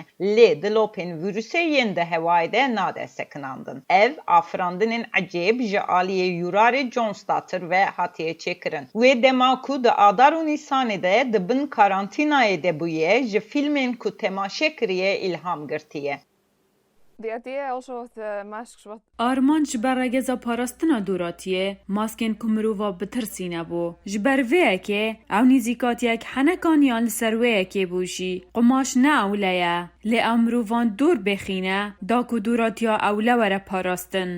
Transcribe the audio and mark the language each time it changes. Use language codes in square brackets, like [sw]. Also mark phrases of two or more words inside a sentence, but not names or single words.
[ku] Lê dilopên vîrusê yên di hewayê de nade sekinandin. Ev afirandinên ecêb ji aliyê Yûrarê Jones da tir ve hatiye çêkirin. Wê dema ku di Adar û Nîsanê de di bin karantînayê de bûye, ji fîlmên ku temaşe kiriye ilham girtiye. [en] The idea also of the masks was [ku] Arman ji ber regeza parastina doratiye, maskên ku mirova bitirsîne bû. Ji ber vêyekê, ew nîzîkatiyek henekan yan li ser wêyekê bû jî. Qumaş ne ewle ye, lê ew mirovan dor bêxîne, da ku doratiya ewle were parastin.